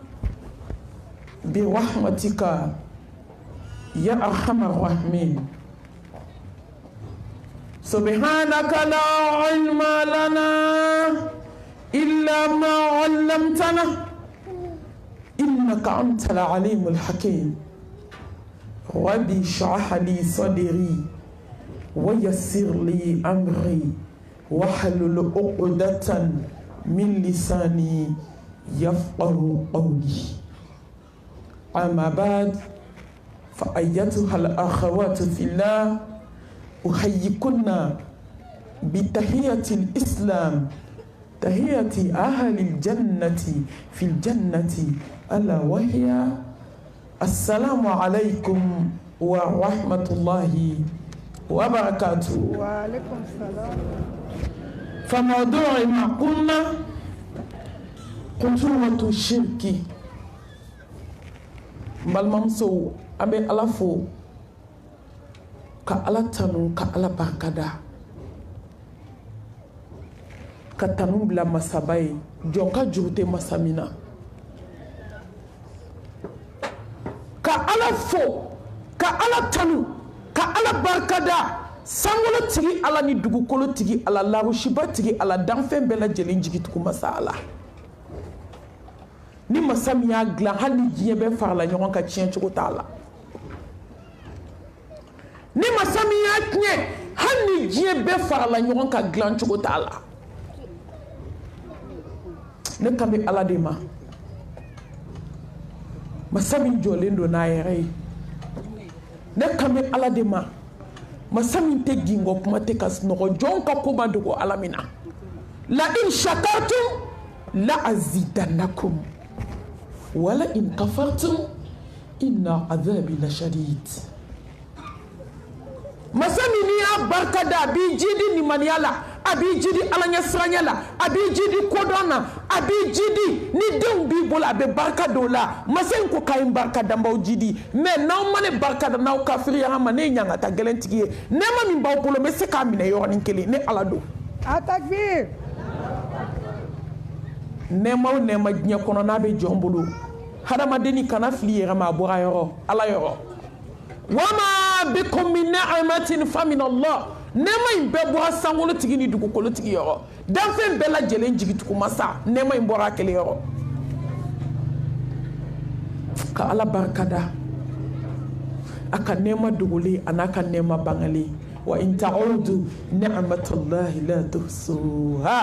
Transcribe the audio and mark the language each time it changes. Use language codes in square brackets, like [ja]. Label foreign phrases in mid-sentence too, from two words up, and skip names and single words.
[ar] برحمتك يا أرحم الراحمين سبحانك لا علم لنا إلا ما علمتنا إنك أنت العليم الحكيم ربي اشرح لي صدري ويسر لي أمري واحلل عقدة من لساني يفقهوا قولي. أما بعد، فأيتها الأخوات في الله، أحييكن بتحية الإسلام، تحية أهل الجنة في الجنة، ألا وهي السلام عليكم ورحمة الله وبركاته. وعليكم السلام. فموضوع ما قلنا خطورة الشرك. [bm] Balmamso abe alafo ka alatanu ka alabakada ka tanu bila masabai jonka jurute masamina ka alafo ka alatanu ka alabarkada sangolo tigi ala ni dugukolo tigi ala larushiba tigi ala danfɛn bɛɛ lajɛlen jigitugu masa ala ni masa min y'a dilan hali ni diɲɛ bɛɛ farala ɲɔgɔn kan tiɲɛ cogo t'a la ni masa min y'a tiɲɛ hali ni diɲɛ bɛɛ farala ɲɔgɔn kan dilan cogo t'a la ne kan bɛ ala de ma masa min jɔlen don n'a yɛrɛ ye ne kan bɛ ala de ma masa min tɛ gingo kuma tɛ ka sunɔgɔ jɔn ka ko ma dogo ala min na [ar] لئن شكرتم لأزيدنكم ولئن كفرتم إن عذابي لشديد. [bm] Masa min n'i y'a barika da a b'i jidi nimaniya la, a b'i jidi ala ɲɛsiranya la, a b'i jidi kodɔn na, a b'i jidi ni denw b'i bolo a bɛ barika don la. Masa in ko k'a ye barika da n b'aw jidi, mais n'aw ma ne barika da n'aw kafiriya ma ne ye ɲangata gɛlɛntigi ye. Nɛɛma min b'aw bolo n bɛ se k'a minɛ yɔrɔnin kelen ne ala don. Atakbir. Nɛɛma o nɛɛma diɲɛ kɔnɔ n'a bɛ jɔn bolo hadamadenni kana fili yɛrɛ ma a bɔra yɔrɔ ala yɔrɔ. [ar] وما بكم من نعمة فمن الله. [bm] Nɛɛma in bɛɛ bɔra sankolotigi ni dugukolotigi yɔrɔ. Danfɛn bɛɛ lajɛlen jigitugu masa nɛɛma in bɔra a kelen yɔrɔ. Ka ala barikada a ka nɛɛma dogolen a n'a ka nɛɛma bangalen. [ar] وإن تعدوا نعمة الله لا تحصوها.